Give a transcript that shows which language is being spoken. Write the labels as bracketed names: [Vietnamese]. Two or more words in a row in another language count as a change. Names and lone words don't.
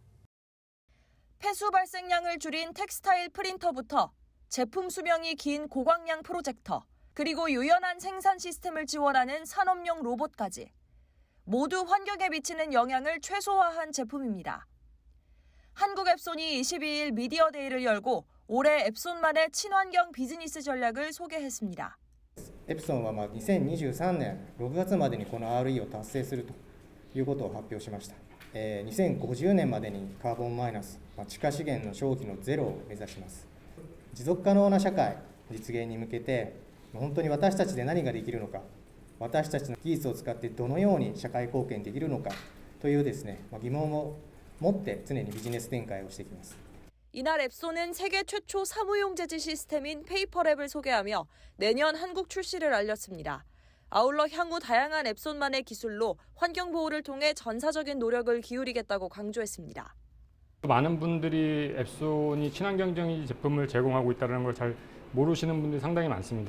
[Korean] 폐수 발생량을 줄인 텍스타일 프린터부터 제품 수명이 긴 고광량 프로젝터, 그리고 유연한 생산 시스템을 지원하는 산업용 로봇까지 모두 환경에 미치는 영향을 최소화한 제품입니다. 한국앱손이 22일 미디어데이를 열고 올해 앱손만의 친환경 비즈니스 전략을 소개했습니다. [Japanese] エプソンは2023年6月までにこの RE を達成するということを発表しました。2050年までにカーボンマイナス、地下資源の消費のゼロを目指します。持続可能な社会実現に向けて本当に私たちで何ができるのか、私たちの技術を使ってどのように社会貢献できるのかというですね、疑問を持って常にビジネス展開をしていきます。 [Korean] 이날 앱손은 세계 최초 사무용 제지 시스템인 페이퍼랩을 소개하며 내년 한국 출시를 알렸습니다. 아울러 향후 다양한 앱손만의 기술로 환경 보호를 통해 전사적인 노력을 기울이겠다고 강조했습니다. 많은 분들이 앱손이 친환경적인 제품을 제공하고 있다는 걸 잘 모르시는 분들이 상당히 많습니다.